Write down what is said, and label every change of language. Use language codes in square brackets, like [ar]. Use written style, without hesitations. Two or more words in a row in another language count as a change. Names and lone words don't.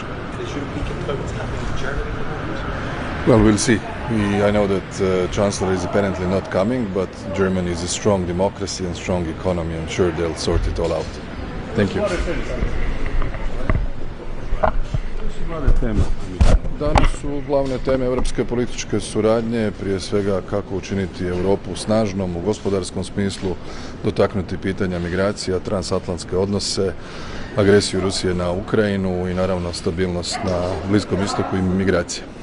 [en] Should you repeat what's happening in Germany at the moment? Well, we'll see. I know that Chancellor is apparently not coming, but Germany is a strong democracy and strong economy. I'm sure they'll sort it all out. Thank you. Some other things. [hr] Danas su glavne teme europske političke suradnje, prije svega kako učiniti Europu snažnom u gospodarskom smislu, dotaknuti pitanja migracija, transatlantske odnose, agresiju Rusije na Ukrajinu i naravno stabilnost na Bliskom istoku i migracije.